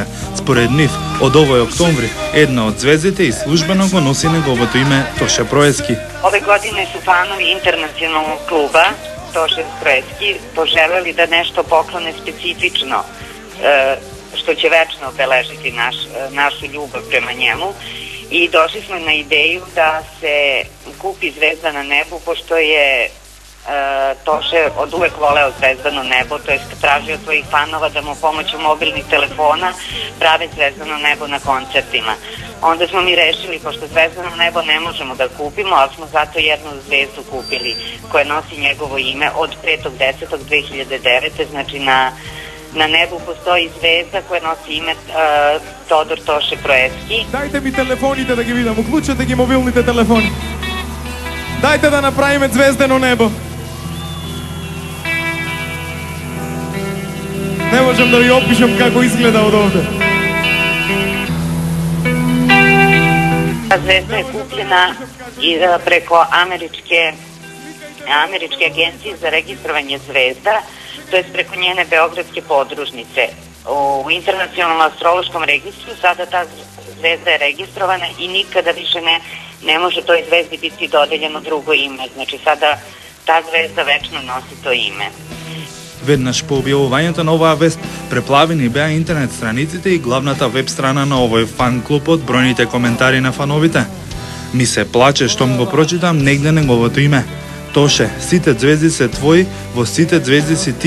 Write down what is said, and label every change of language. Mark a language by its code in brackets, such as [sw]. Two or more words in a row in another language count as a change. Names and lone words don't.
[mk] Според нив, од овој октомври, една од звездите и службено го носи неговото име Тоше Проески. [sr] Ове године су фанови интернационалnog клуба Тоше Проески пожелели да нешто поклоне специфично, што ќе вечно обележити нашу љубав према njemu. I došli smo na ideju da se kupi zvezdano nebo, pošto je Toše od uvek voleo zvezdano nebo, to je tražio od svojih fanova da mu pomoću mobilnih telefona prave zvezdano nebo na koncertima. Onda smo mi rešili, pošto zvezdano nebo ne možemo da kupimo, ali smo zato jednu zvezdu kupili koja nosi njegovo ime od 5.10.2009. Znači na nebu postoji zvezda koja nosi ime Тодор Тоше Проески. [mk] Дайте ми телефоните да ги видам, уклучете ги мобилните телефони. Дайте да направиме звездено небо. Не можам да ви опишам како изгледа од овде. [sr] Zvezda je kupljena preko američke agencije za registrovanje zvezda, to je preko njene beogradske podružnice. U internacionalnom astrološkom registru sada ta zvezda je registrovana i nikada više ne može toj zvezdi biti dodeljeno drugo ime. Znači sada ta zvezda večno nosi to ime. [mk] Веднаш по објавувањето на оваа вест, преплавени беа интернет страниците и главната веб страна на овој фан клуб од бројните коментари на фановите. Ми се плаче штом го прочитам негде неговото име. Тоше, сите звезди се твои, во сите звезди си ти.